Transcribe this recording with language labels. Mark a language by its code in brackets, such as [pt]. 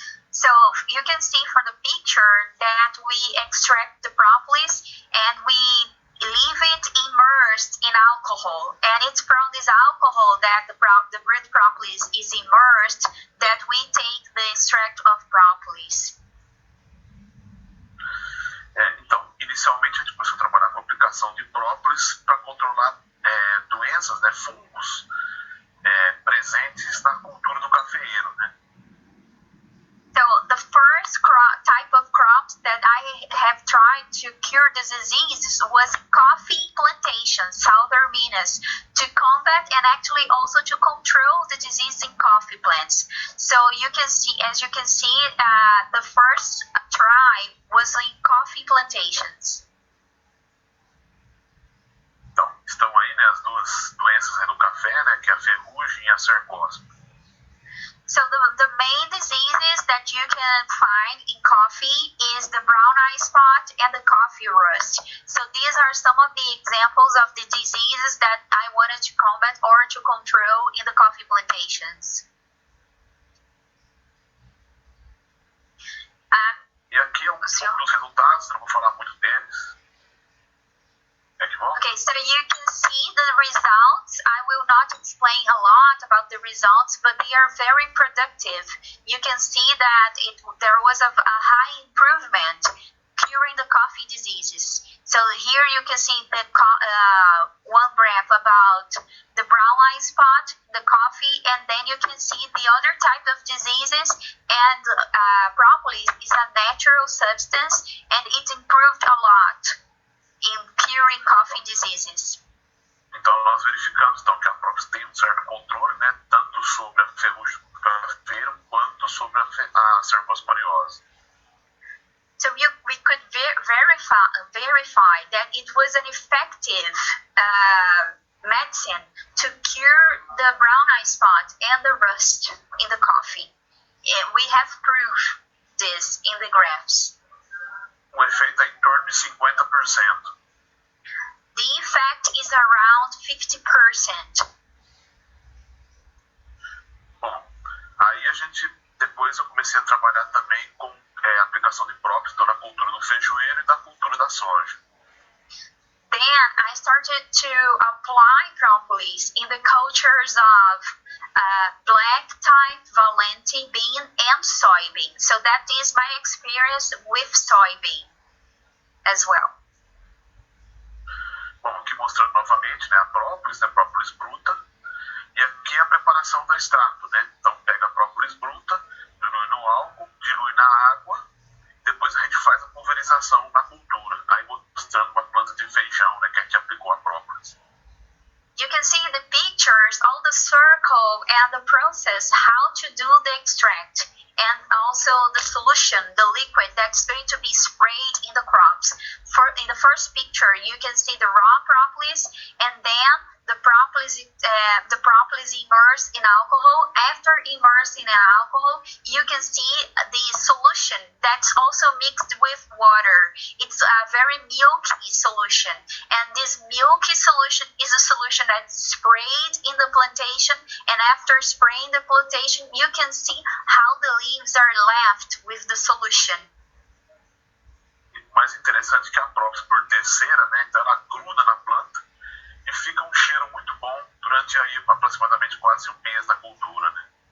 [en] So you can see from the picture that we extract the propolis and we leave it in immersed in alcohol, and it's from this alcohol that the root propolis is immersed that we take the extract of propolis. [pt] Então, inicialmente a gente começou a trabalhar com a aplicação de própolis para controlar doenças, né, fungos presentes na cultura do cafeeiro, né? [en] So the first type of crops that I have tried to cure the diseases was coffee plantations, southern Minas, to combat and actually also to control the disease in coffee plants. So you can see, as you can see, the first tribe was in coffee plantations. [pt] Então, estão aí, né, as duas doenças aí do café, né, que é a ferrugem e a 𝗟𝘁𝗂𝘀. [en] So the main diseases that you can find in coffee is the brown eye spot and the coffee rust. So these are some of the examples of the diseases that I wanted to combat or to control in the coffee plantations. [pt] E aqui é um dos resultados, não vou falar muito deles. [en] Okay, so you can see the results. I will not explain a lot about the results, but they are very productive. You can see that there was a high improvement curing the coffee diseases. So here you can see the one graph about the brown eye spot, the coffee, and then you can see the other type of diseases. And propolis is a natural substance, and it improved a lot in curing coffee diseases. [pt] Então nós verificamos então que a própolis tem certo controle, né, tanto sobre a ferrugem do cafeiro quanto sobre a 𝗟𝘁𝗂𝘀. [en] So we could verify that it was an effective medicine to cure the brown eye spot and the rust in the coffee. We have proof this in the graphs. [pt] Efeito é em torno de 50%. [en] The effect is around 50%. [pt] Bom, aí depois eu comecei a trabalhar também com a aplicação de própolis então, na cultura do feijoeiro e da cultura da soja. [en] Then I started to apply propolis in the cultures of black type, valente bean, and soybean. So that is my experience with soybean as well. [pt] Bom, aqui mostrando novamente, né, a própolis, né, própolis bruta, e aqui a preparação do extrato, né? Então pega a própolis bruta, dilui no álcool, dilui na água, depois a gente faz a pulverização na cultura. Aí mostrando uma planta de feijão, né, que a gente aplicou a própolis. [en] You can see in the pictures all the circle and the process, how to do the extract, and also the solution, the liquid that's going to be sprayed in the crops. In the first picture, you can see the raw propolis, and then the propolis immersed in alcohol. After immersed in alcohol, you can see the solution that's also mixed with water. It's a very milky solution, and this milky solution is a solution that's sprayed in the plantation, and after spraying the plantation, you can see how the leaves are left with the solution. [pt] O mais interessante é que a própolis, por ter cera, né, então ela gruda na planta e fica um cheiro muito bom durante aí aproximadamente quase um mês da cultura, né?